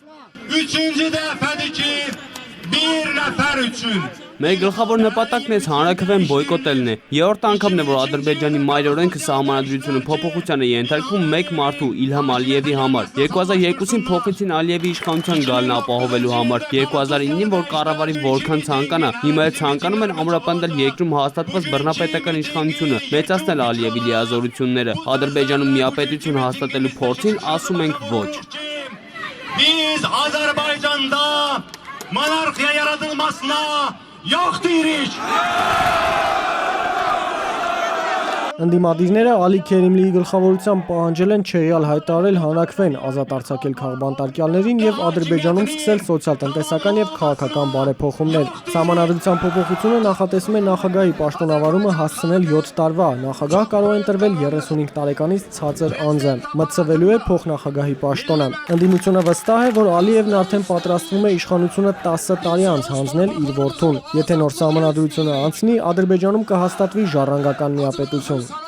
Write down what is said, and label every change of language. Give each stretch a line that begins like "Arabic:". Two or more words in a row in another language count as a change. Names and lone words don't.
Armenian: Մեր գլխավոր նպատակն այս հանրաքվեն բոյկոտելն է։ Երրորդ անգամն է, որ Ադրբեջանի մայր օրենքը Սահմանադրությունը փոփոխության է ենթարկվում մեկ մարդու՝ Իլհամ Ալիևի համար։ 2002-ին փոխեցին Ալիևի իշխանության գալն ապահովելու համար։ 2009-ին, որ կառավարի որքան ցանկանա, հիմա էլ ցանկանում են ամրապնդել երկրում հաստատված բռնապետական իշխանությունը, մեծացնել Ալիևի լիազորությունները։ Ադրբեջանում միապետություն հաստատելու փորձին ասում ենք ոչ։
Azerbaijani: Biz Azərbaycanda monarxiya yaradılmasına yox deyirik.
Armenian: Ընդդիմադիրները Ալի Քերիմլիի գլխավորությամբ պահանջել են չեղյալ հայտարարել հանրաքվեն, ազատ արձակել քաղբանտարկյալներին եւ Ադրբեջանում սկսել սոցիալ-տնտեսական եւ քաղաքական բարեփոխումներ։ Սահմանադրության փոփոխությունը նախատեսում է նախագահի պաշտոնավարումը հասցնել 7 տարվա։ Նախագահ կարող է ընտրվել 35 տարեկանից ցածր անձը։ Մտցվելու է փոխնախագահի պաշտոնը։ Ընդդիմությունը վստահ է, որ Ալիևն արդեն պատրաստվում է իշխանությունը 10 տարի անց հանձնել իր որդուն։ Եթե նոր սահմանադրությունը անցնի, Ադրբեջանում կհաստատվի ժառանգական միապետություն։